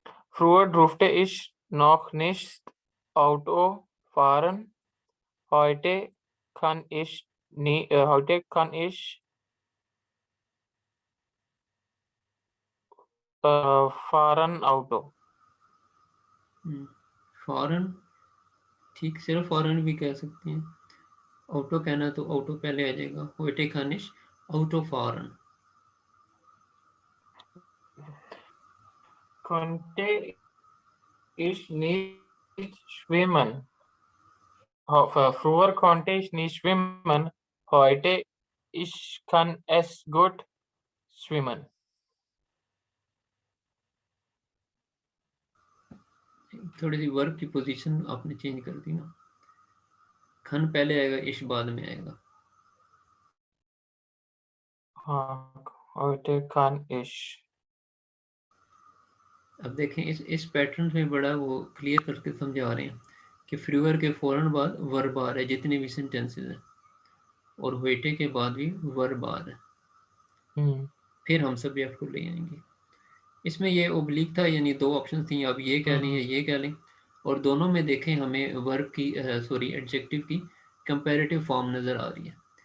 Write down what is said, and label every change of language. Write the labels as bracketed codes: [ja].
[de] Früher durfte ich noch nicht Auto fahren. Heute kann ich heute kann ich fahren Auto. [hi] Foreign, ठीक, सिर्फ foreign भी कह सकते हैं। ऑटो कहना तो ऑटो पहले आ जाएगा। [de] heute kann ich Auto fahren। Konnte ich nicht schwimmen. Früher konnte ich nicht schwimmen. Heute ich kann es gut schwimmen. [hi] थोड़ी सी वर्ब की पोजीशन आपने चेंज कर दी ना, खन पहले आएगा, इश बाद में आएगा। [de] हाँ, heute kann ich। [hi] अब देखें इस पैटर्न में बड़ा वो क्लियर करके समझा रहे हैं कि फ्रीवर के फौरन बाद वर्ब आ रहा है जितने भी सेंटेंसेस हैं, और वेटे के बाद भी वर्ब आ रहा है, फिर हम सब्जेक्ट को ले आएंगे। इसमें ये ओब्लिक था, यानी दो ऑप्शन थी, आप ये कह लें या ये कह लें, और दोनों में देखें हमें वर्ब की एडजेक्टिव की कंपैरेटिव फॉर्म नज़र आ रही है।